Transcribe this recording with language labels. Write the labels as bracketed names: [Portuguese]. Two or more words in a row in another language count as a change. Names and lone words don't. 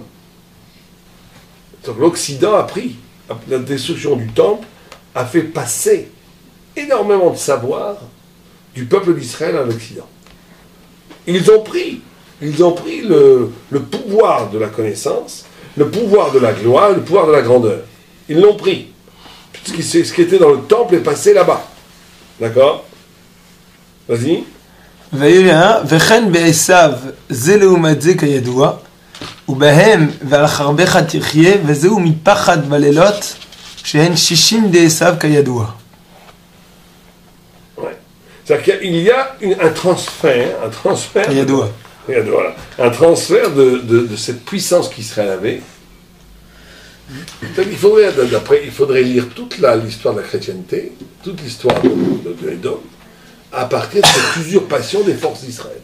[French] Donc l'Occident a pris, la destruction du temple a fait passer énormément de savoir du peuple d'Israël à l'Occident. Ils ont pris le pouvoir de la connaissance, le pouvoir de la gloire, le pouvoir de la grandeur. Ils l'ont pris. Ce qui était dans le temple est passé là-bas. D'accord? Vas-y. [Hebrew] וכן בעשיו זה לעומת זה כידוע, ובהם ועל חרבך תחיה, וזהו מפחד בלילות, שהן 60 דעשיו כידוע. [French] Ouais. C'est-à-dire qu'il y a un transfert [Hebrew] כידוע. [French] Voilà. Un transfert de cette puissance qu'Israël avait. Donc, il faudrait lire toute l'histoire de la chrétienté, toute l'histoire de Édom, à partir de cette usurpation des forces d'Israël.